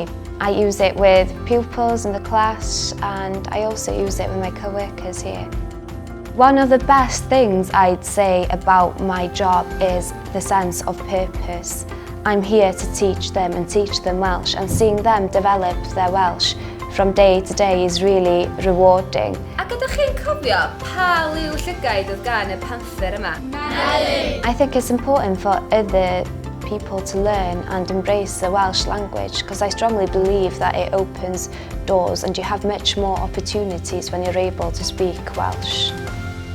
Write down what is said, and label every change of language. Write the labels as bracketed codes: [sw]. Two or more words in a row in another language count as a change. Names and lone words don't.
[en] I use it with pupils in the class and I also use it with my co-workers here. One of the best things I'd say about my job is the sense of purpose. I'm here to teach them and teach them Welsh, and seeing them develop their Welsh from day to day is really rewarding. [cy] Ac ydych chi'n cofio pa liw llygaid oedd gan y panther yma? [en] I think it's important for other people to learn and embrace the Welsh language because I strongly believe that it opens doors and you have much more opportunities when you're able to speak Welsh.